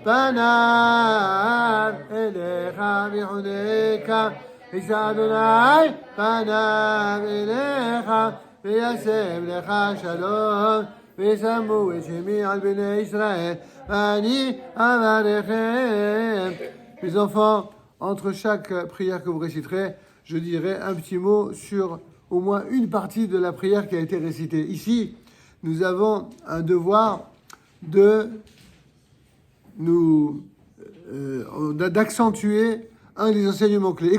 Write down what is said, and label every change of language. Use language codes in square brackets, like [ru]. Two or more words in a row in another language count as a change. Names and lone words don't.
[he] פניו אליך ויחונקה, יישא אדוני פניו אליך וישם לך שלום, וישמו את שמי על בני ישראל, ואני אברכם. [fr] Mes enfants, entre chaque prière que vous réciterez, je dirai un petit mot sur au moins une partie de la prière qui a été récitée. Ici, nous avons un devoir d'accentuer un des enseignements clés.